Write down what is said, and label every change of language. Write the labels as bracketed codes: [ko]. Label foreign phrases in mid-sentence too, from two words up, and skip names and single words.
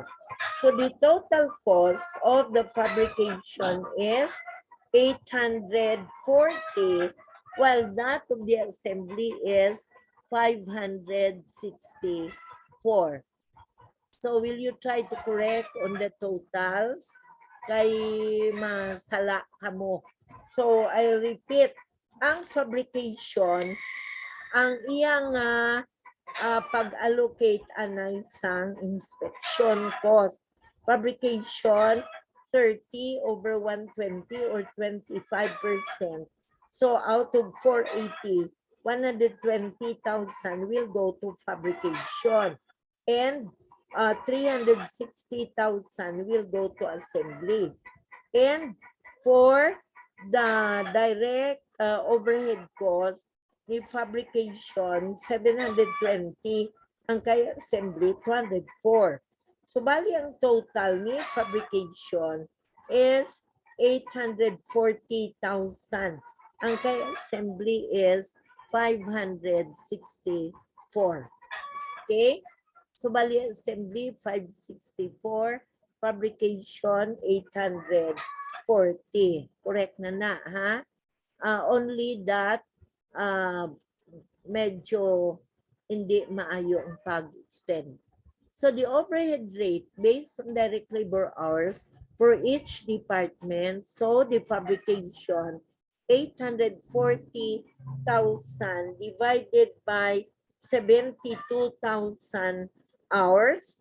[en] So the total cost of the fabrication is 840, while that of the assembly is 564. So will you try to correct on the totals? [hil] Kay masala ka mo. [en] So I'll repeat, [hil] ang fabrication, ang iyang pag-allocate anay sang [en] inspection cost. Fabrication, 30 over 120 or 25%. So out of 480, 120,000 will go to fabrication. And 360,000 will go to assembly. And for the direct overhead cost, [hil] ni fabrication, 720, ang kay assembly, 204. So, bali ang total ni fabrication is 840,000. Ang kay assembly is 564. Okay? So, bali assembly, 564. Fabrication, 840. Correct na, ha? [en] Only that, [hil] medyo hindi maayo ang pag-extend. [en] So, the overhead rate based on direct labor hours for each department. So, the fabrication, 840,000 divided by 72,000 hours.